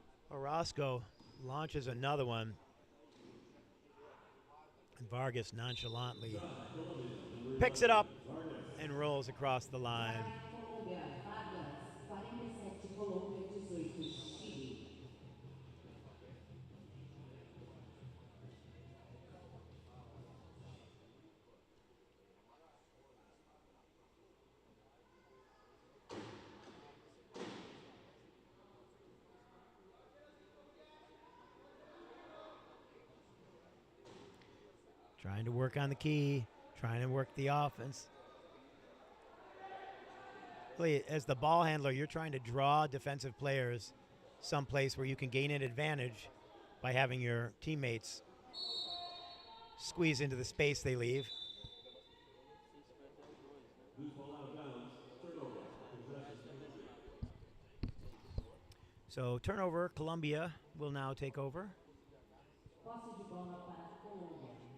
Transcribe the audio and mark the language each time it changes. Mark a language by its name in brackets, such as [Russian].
[English] Orozco launches another one. And Vargas nonchalantly picks it up and rolls across the line. [Portuguese] Colômbia, vagas 47, Colômbia 18, Chile. [English] Trying to work on the key, trying to work the offense. Really, as the ball handler, you're trying to draw defensive players someplace where you can gain an advantage by having your teammates squeeze into the space they leave. So turnover, Colombia will now take over. [Portuguese] Posse de bola para Colômbia.